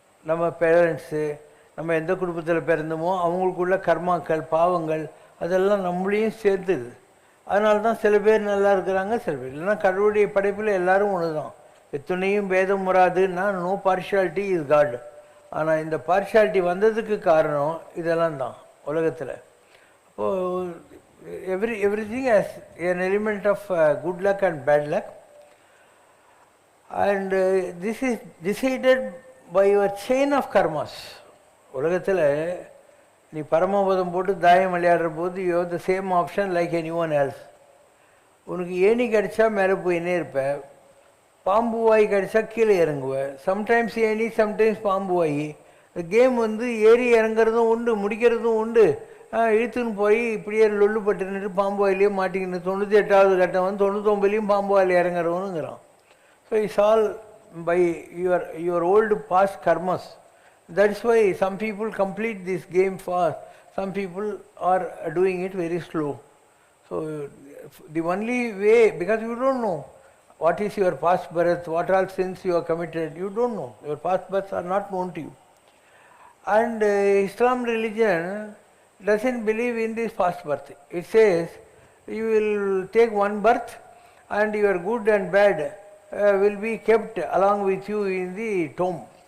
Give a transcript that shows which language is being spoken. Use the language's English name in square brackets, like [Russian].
[Tamil] நம்ம பேரண்ட்ஸு, நம்ம எந்த குடும்பத்தில் பிறந்தோமோ அவங்களுக்குள்ள கர்மாக்கள் பாவங்கள் அதெல்லாம் நம்மளையும் சேர்த்துது. அதனால தான் சில பேர் நல்லா இருக்கிறாங்க, சில பேர் இல்லைன்னா கடவுளுடைய படைப்பில் எல்லாரும் ஒன்று தான். எத்தனையும் பேதம் வராதுன்னா [English] No partiality is God. [Tamil] ஆனால் இந்த பார்ஷியாலிட்டி வந்ததுக்கு காரணம் இதெல்லாம் தான் உலகத்தில். அப்போது [English] everything has an element of good luck and bad luck, and this is decided by your chain of karmas. [Tamil] உலகத்தில் நீ பரமபதம் போட்டு தாயம் விளையாடுற போது [English] You have the same option like anyone else. [Tamil] உனக்கு ஏணி கடிச்சா மேலே போயின்னே இருப்ப, பாம்பு வாய் கடிச்சா கீழே இறங்குவேன். சம்டைம்ஸ் ஏணி சம்டைம்ஸ் பாம்பு வாய். இந்த கேம் வந்து ஏறி இறங்குறதும் உண்டு, முடிக்கிறதும் உண்டு. இழுத்துன்னு போய் இப்படியே லொல்லு பட்டுன்னுட்டு பாம்பு வாயிலேயே மாட்டிக்கின்னு 98வது கட்டம் வந்து 99லையும் பாம்பு வாயில் இறங்குறவனுங்கிறான். [English] So it's all by your old past karmas. That's why some people complete this game fast, some people are doing it very slow. So the only way, because you don't know what is your past birth, what all sins you have committed, you don't know. Your past births are not known to you. And Islam religion doesn't believe in this past birth. It says you will take one birth and your good and bad will be kept along with you in the tomb.